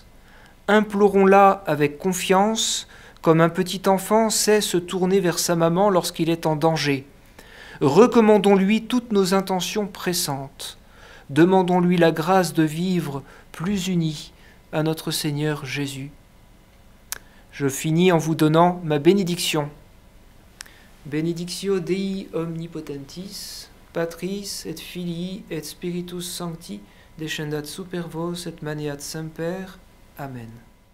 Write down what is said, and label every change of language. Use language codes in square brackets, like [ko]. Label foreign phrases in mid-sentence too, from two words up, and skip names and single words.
[fr] Implorons-la avec confiance, comme un petit enfant sait se tourner vers sa maman lorsqu'il est en danger. Recommandons-lui toutes nos intentions pressantes. Demandons-lui la grâce de vivre plus unis à notre Seigneur Jésus. Je finis en vous donnant ma bénédiction. [la] Benedictio Dei omnipotentis, Patris et Filii et Spiritus Sancti, descendat super vos et maneat semper. Amen.